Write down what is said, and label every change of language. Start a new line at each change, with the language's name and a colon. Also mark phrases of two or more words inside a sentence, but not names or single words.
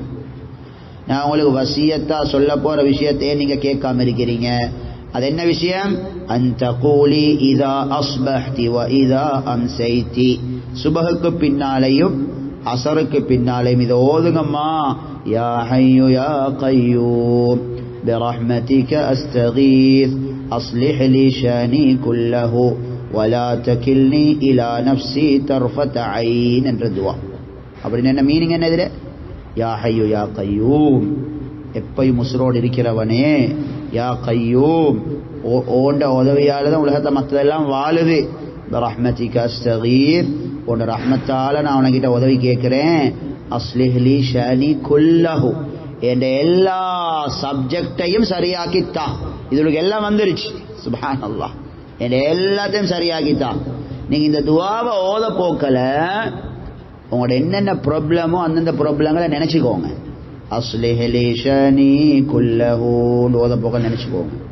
Tamil: நான் உங்களுக்கு வசியத்தா சொல்ல போற விஷயத்தை நீங்க கேட்காம இருக்கிறீங்க. அது என்ன விஷயம்? அந்த கூலி
Arabic: إذا أصبحت و إذا أمسيت,
Tamil: சுபஹுக்கு பின்னாலையும் அஸருக்கு பின்னாலையும் இதை ஓதுங்கம்மா.
Arabic: يا حي يا قيوم برحمتك أستغيث أصلح لي شاني كله ولا تكلني إلى نفسي طرفة عين
Tamil: என்ற துஆ. அப்படின்னு என்ன மீனிங்? என்ன இதுல?
Arabic: يا حي يا قيوم,
Tamil: எப்பயும் உசுரோடு இருக்கிறவனே,
Arabic: يا قيوم,
Tamil: ஓண்ட உதவியால தான் உலகத்தை மற்றதெல்லாம் வாழுது.
Arabic: برحمتك أستغيث,
Tamil: உன் ரஹ்மத்தால நான் உனக்கிட்ட உதவி கேட்கிறேன்.
Arabic: أصلح لي شاني كله,
Tamil: என்ற எல்லா சப்ஜெக்டையும் சரியாக்கித்தா. இதுக்கு எல்லாம் வந்துருச்சு. சுப்ஹானல்லாஹ், என்ற எல்லாத்தையும் சரியாக்கித்தா. நீங்க இந்த துஆவை ஓத போக்கல உங்களோட என்னென்ன ப்ராப்ளமோ அந்தந்த ப்ராப்ளங்களை நினைச்சுக்கோங்க.
Arabic: أصلح لي شأني كله
Tamil: ஓத போக்க நினைச்சுக்கோங்க.